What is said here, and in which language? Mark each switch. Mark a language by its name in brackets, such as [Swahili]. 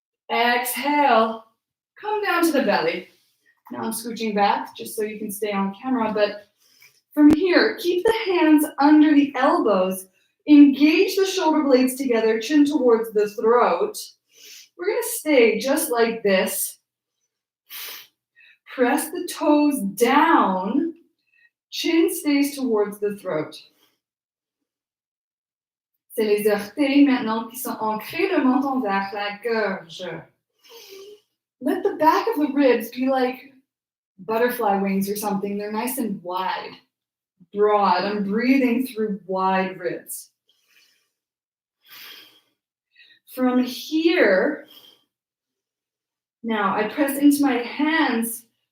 [English] Exhale, come down to the belly. Now I'm scooching back just so you can stay on camera, but from here, keep the hands under the elbows. Engage the shoulder blades together, chin towards the throat. We're going to stay just like this. Press the toes down. Chin stays towards the throat. [French] C'est les orteils maintenant qui sont ancrés, le menton vers la gorge. [English] Let the back of the ribs be like butterfly wings or something. They're nice and wide, broad. I'm breathing through wide ribs. From here, now I press into my hands.